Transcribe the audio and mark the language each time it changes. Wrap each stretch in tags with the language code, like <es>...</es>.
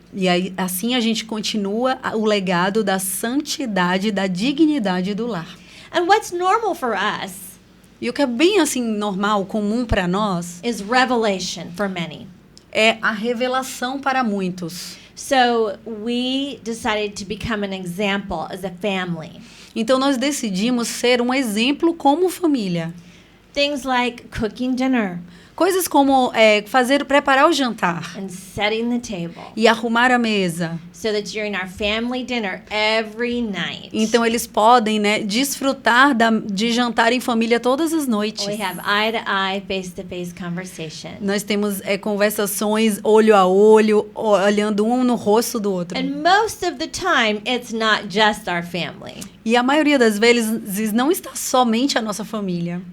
<pt>E aí, assim a gente continua o legado da santidade, da dignidade do lar.</pt> <en>And what's normal for us</en> <pt>E o que é bem assim normal, comum para nós,</pt> <en>is revelation for many.</en> <pt>é a revelação para muitos.</pt> <en>So we decided to become an example as a family.</en> <pt>Então nós decidimos ser um exemplo como família.</pt> <en>Things like cooking dinner</en> <pt>Coisas como preparar o jantar</pt> <en>and setting the table</en> <pt>e arrumar a mesa.</pt> <en>so that during our family dinner every night,</en> <pt>Então eles podem, né, desfrutar de jantar em família todas as noites.</pt> <en>we have eye-to-eye, face-to-face conversation.</en> <pt>Nós temos conversações olho a olho, olhando um no rosto do outro.</pt> <en>And most of the time, it's not just our family.</en> <pt>E a maioria das vezes não está somente a nossa família.</pt>